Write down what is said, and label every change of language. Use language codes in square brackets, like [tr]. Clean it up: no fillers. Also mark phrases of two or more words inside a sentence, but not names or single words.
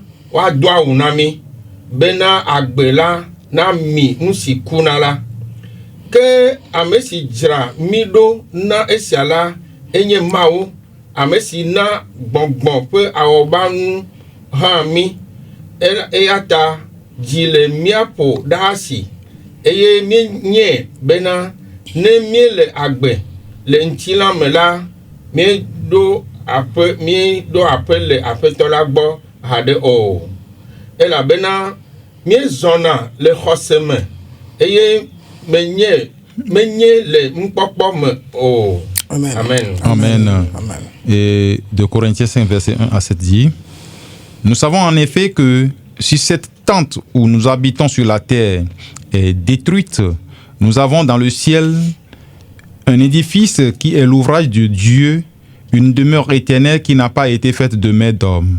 [ee] woado awu na mí bena agbe la na mi nu si kuna la ke ame si dzra mí ɖo na esia la enye Mawu ame si na gbɔngbɔn ƒe awɔbanu hã mí eya ta dzi le míaƒo ɖe asi eye míenye bena ne míele agbe le ŋutilã me la míeɖo aƒe le aƒetɔ la gbɔ haɖe o elabena míezɔna le xɔse me eye menye le nukpɔkpɔ me o. Amen. Amen. Amen. Amen. [fr] Et de Corinthiens 5, verset 1 à 7 dit, nous savons en effet que si cette tente où nous habitons sur la terre est détruite, nous avons dans le ciel un édifice qui est l'ouvrage de Dieu, une demeure éternelle qui n'a pas été faite de main d'homme.